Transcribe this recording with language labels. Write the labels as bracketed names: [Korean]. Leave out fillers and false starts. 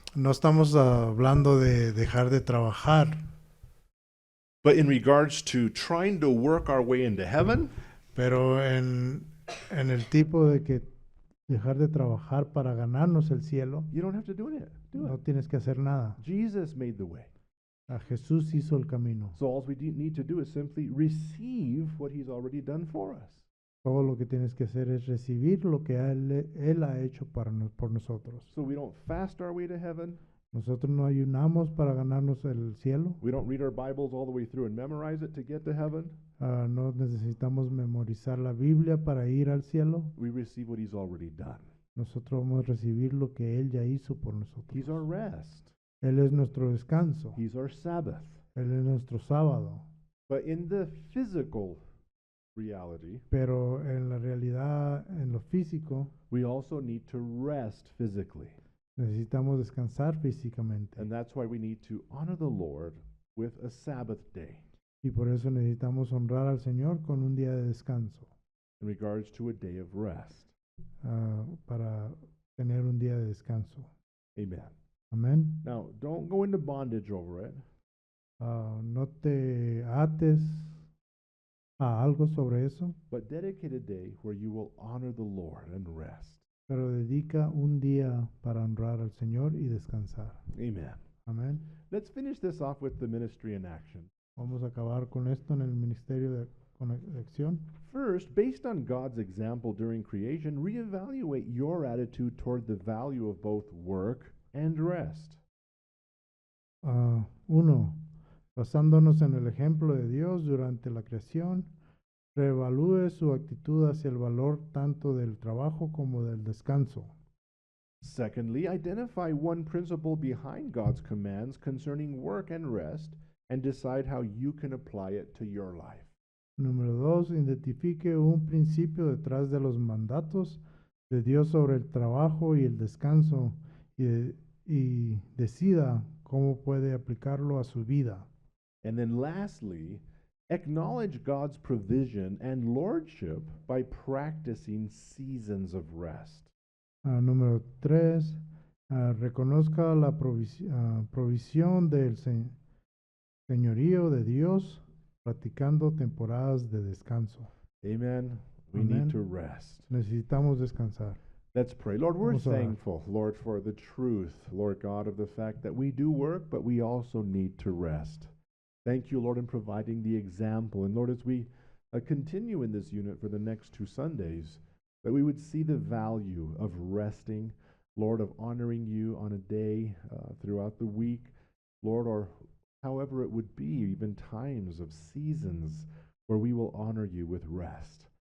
[Spanish] No estamos hablando de dejar de trabajar, [English] But in regards to trying to work our way into heaven, [Spanish] pero en el tipo de que dejar de trabajar para ganarnos el cielo, [English] you don't have to do it. [Spanish] no tienes que hacer nada. [English] Jesus made the way. [Spanish] A Jesús hizo el camino. [English] So all we need to do is simply receive what he's already done for us. [Spanish] Todo lo que tienes que hacer es recibir lo que Él ha hecho por nosotros. [English] So we don't fast our way to heaven. [Spanish] Nosotros no ayunamos para ganarnos el cielo. [English] We don't read our Bibles all the way through and memorize it to get to heaven. [Spanish] No necesitamos memorizar la Biblia para ir al cielo. [English] We receive what he's already done. [Spanish] Nosotros vamos a recibir lo que Él ya hizo por nosotros. [English] He's our rest. [Spanish] Él es nuestro descanso. [English] He's our Sabbath. [Spanish] Él es nuestro sábado. [English] But in the physical reality, [Spanish] Pero en la realidad, en lo físico, [English] we also need to rest physically. [Spanish] necesitamos descansar físicamente. [English] And that's why we need to honor the Lord with a Sabbath day [Spanish] Y por eso necesitamos honrar al Señor con un día de descanso, [English] in regards to a day of rest. [Spanish] para tener un día de descanso. [English] Amen. [Spanish] Amén. [English] Now, don't go into bondage over it. [Spanish] No te ates a algo sobre eso, [English] But dedicate a day where you will honor the Lord and rest. [Spanish] pero dedica un día para honrar al Señor y descansar. [English] Amen. [Spanish] Amén. [English] Let's finish this off with the ministry in action. [Spanish] Vamos a acabar con esto en el ministerio de conexión. [English] First, based on God's example during creation, reevaluate your attitude toward the value of both work and rest. [Spanish] Uno, basándonos en el ejemplo de Dios durante la creación, reevalúe su actitud hacia el valor tanto del trabajo como del descanso. [English] Secondly, identify one principle behind God's commands concerning work and rest and decide how you can apply it to your life. [Spanish] Número 2, identifique un principio detrás de los mandatos de Dios sobre el trabajo y el descanso y decida cómo puede aplicarlo a su vida. [English] And then lastly, acknowledge God's provision and lordship by practicing seasons of rest. [Spanish] Número 3, reconozca la provisión del señorío de Dios practicando temporadas de descanso. [English] Amen. We [Spanish] Amen. [English] need to rest. [Spanish] Necesitamos descansar. [English] Let's pray. Lord, we're [Spanish] Vamos a orar. [English] thankful, Lord, for the truth, Lord God, of the fact that we do work, but we also need to rest. Thank you, Lord, in providing the example. And Lord, as we continue in this unit for the next 2 Sundays, that we would see the value of resting, Lord, of honoring you on a day throughout the week, Lord, or however it would be, even times of seasons where we will honor you with rest.